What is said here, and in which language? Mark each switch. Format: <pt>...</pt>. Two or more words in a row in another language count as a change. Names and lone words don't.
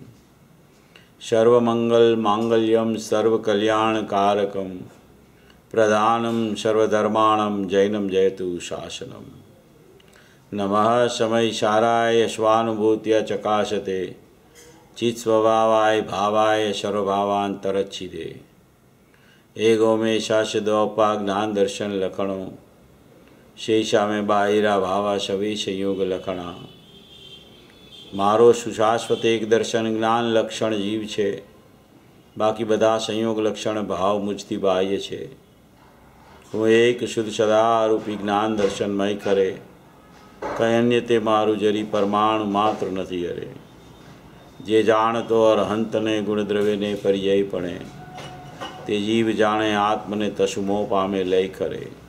<sa>सर्वमंगल मांगल्यम सर्वकल्याणकारकम, प्रधानम सर्वधर्माणं जैनम जयतु शासनम। नमः समयसाराय स्वानुभूत्या चकाशते, चित्स्वभावाय भावाय सर्वभावांतरच्छिदे।</sa> <pra>एगो में शाश्वतोपा ज्ञान दर्शन लखणों, शेषा में बाहिरा भावा सभी संयोग लखणा।</pra> <gu>મારો સુશાશ્વત એક દર્શન જ્ઞાન લક્ષણ જીવ છે, બાકી બધા સંયોગ લક્ષણ ભાવ મુઝતી બાહ્ય છે। હું એક શુદ્ધ સદારૂપી જ્ઞાન દર્શનમય કરે, કંઈ અન્ય તે મારું જરી પરમાણુ માત્ર નથી અરે। જે જાણતો અરહંતને ગુણદ્રવ્યને પર્યાયપણે, તે જીવ જાણે આત્મને તસુમો પામે લય કરે।</gu>